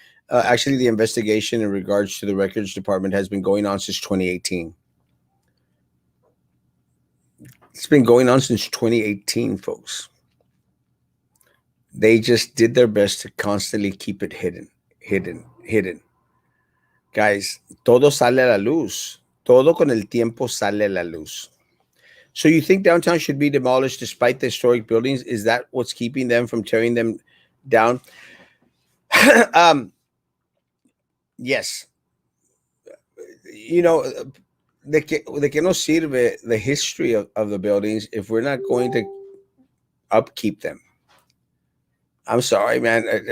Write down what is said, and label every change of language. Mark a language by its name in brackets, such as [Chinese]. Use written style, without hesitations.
[English] Actually, the investigation in regards to the records department has been going on since 2018. It's been going on since 2018, folks. They just did their best to constantly keep it hidden, hidden, hidden. [Spanish] Guys, todo sale a la luz. Todo con el tiempo sale a la luz. [English] So you think downtown should be demolished despite the historic buildings? Is that what's keeping them from tearing them down? um, yes. You know, [Spanish] de que no sirve [English] the history of the buildings if we're not going to upkeep them. I'm sorry, man.